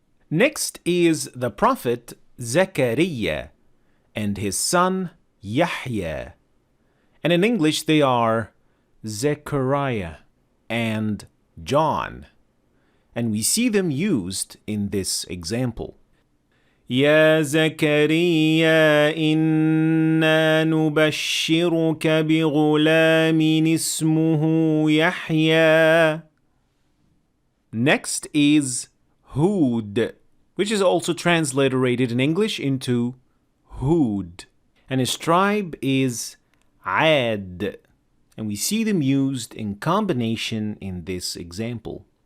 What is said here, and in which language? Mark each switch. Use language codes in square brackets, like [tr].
[en] Next is the prophet Zechariah and his son Yahya, and in English they are Zechariah and John, and we see them used in this example. [ar] يا زكريا إنا نبشرك بغلام اسمه يحيى. [en] Next is Hud, which is also transliterated in English into Hud, and his tribe is Ad, and we see them used in combination in this example.